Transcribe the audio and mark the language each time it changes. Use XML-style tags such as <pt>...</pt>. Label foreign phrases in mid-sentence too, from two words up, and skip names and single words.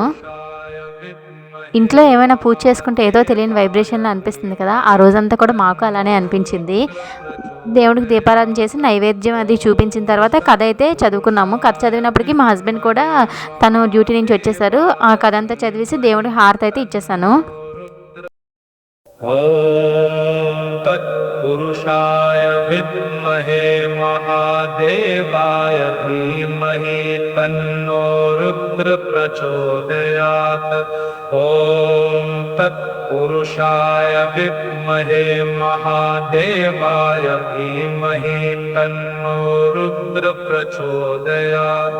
<te>ఇంట్లో ఏమైనా పూజ చేసుకుంటే ఏదో తెలియని వైబ్రేషన్లో అనిపిస్తుంది కదా, ఆ రోజంతా కూడా మాకు అలానే అనిపించింది. దేవుడికి దీపారాధన చేసి నైవేద్యం అది చూపించిన తర్వాత కథ అయితే చదువుకున్నాము. కథ చదివినప్పటికీ మా హస్బెండ్ కూడా తను డ్యూటీ నుంచి వచ్చేసారు. ఆ కథ అంతా చదివేసి దేవుడికి హారతి అయితే ఇచ్చేసాను.</te> <sa>तत्पुरुषाय विद्महे महादेवाय धीमहि तन्नो रुद्र प्रचोदयात्। ॐ तत्पुरुषाय विद्महे महादेवाय धीमहि तन्नो रुद्र प्रचोदयात्।</sa>